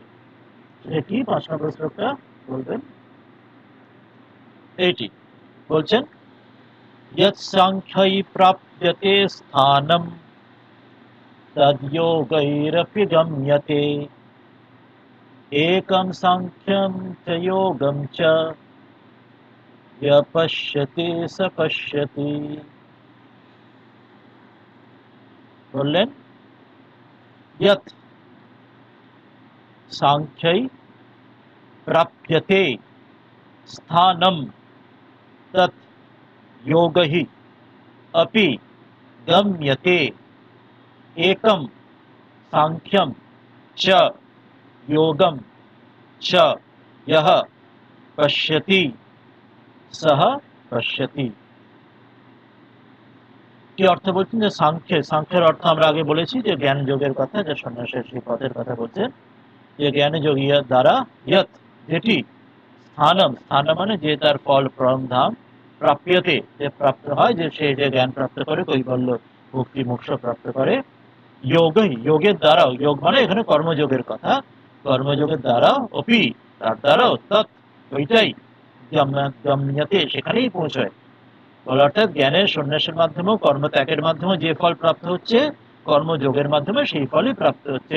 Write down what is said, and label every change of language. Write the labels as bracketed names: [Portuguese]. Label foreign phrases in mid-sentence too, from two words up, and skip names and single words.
[Bangla] সেটা কি 5 নম্বর শ্লোকটা বলবেন, এইটি বলছেন [Sanskrit] यत् सांख्यैः प्राप्यते स्थानम् तद् योगैरपि गम्यते एकम् सांख्यम् च योगम् च पश्यति स पश्यति। বললেন यत् सांख्यैः प्राप्यते स्थानम् तत् योगः अपि गम्यते एकम सांख्यम च योगम च यह पश्यति सह पश्यति। [Bangla] কি অর্থ বলছেন, যে সাংখ্যের অর্থ আমরা আগে বলেছি যে জ্ঞান যোগের কথা, যে সন্ন্যাসের সেই পথের কথা বলছেন, যে জ্ঞান যোগিয়া দ্বারা ইয়ৎ যেটি স্থানম মানে যে তার ফল পরম ধাম, প্রাপ্যতে যে প্রাপ্ত হয়, যে সে যে জ্ঞান প্রাপ্ত করে কৈবল্য মুক্তি মোক্ষ প্রাপ্ত করে, যোগের দ্বারাও, যোগ মানে এখানে কর্মযোগের কথা, কর্মযোগের দ্বারা অপি তার দ্বারাও তৎ ওইটাই গম্যতে সেখানেই পৌঁছয়, অর্থাৎ জ্ঞানের সন্ন্যাসের মাধ্যমেও কর্মত্যাগের মাধ্যমে যে ফল প্রাপ্ত হচ্ছে, কর্মযোগের মাধ্যমে সেই ফলই প্রাপ্ত হচ্ছে।